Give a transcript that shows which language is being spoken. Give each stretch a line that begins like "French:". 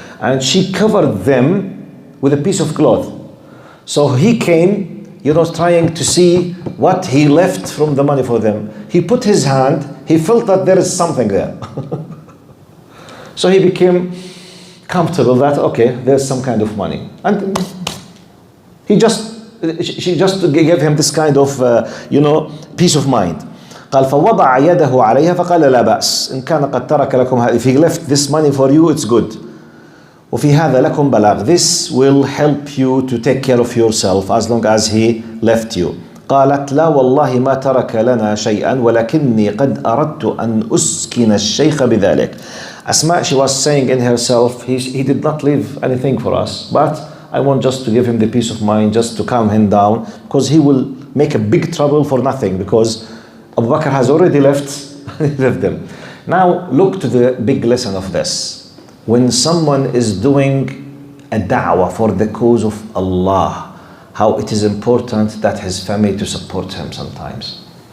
English: And she covered them with a piece of cloth. So he came, you know, trying to see what he left from the money for them. He put his hand, he felt that there is something there. So he became comfortable that, okay, there's some kind of money. And she just gave him this kind of, you know, peace of mind.
Arabic: قال فوضع يده عليها فقال لا بأس إن كان قد ترك لكم هذا.
English: If he left this money for you, it's good.
Arabic: وفي هذا لكم بلاغ.
English: This will help you to take care of yourself as long as he left you.
Arabic: قالت لا والله ما ترك لنا شيئا ولكني قد أردت أن أسكن الشيخ بذلك.
English: Asma, she was saying in herself, he did not leave anything for us, but I want just to give him the peace of mind, just to calm him down, because he will make a big trouble for nothing, because Abu Bakr has already left them. Now look to the big lesson of this. When someone is doing a da'wah for the cause of Allah, how it is important that his family to support him sometimes.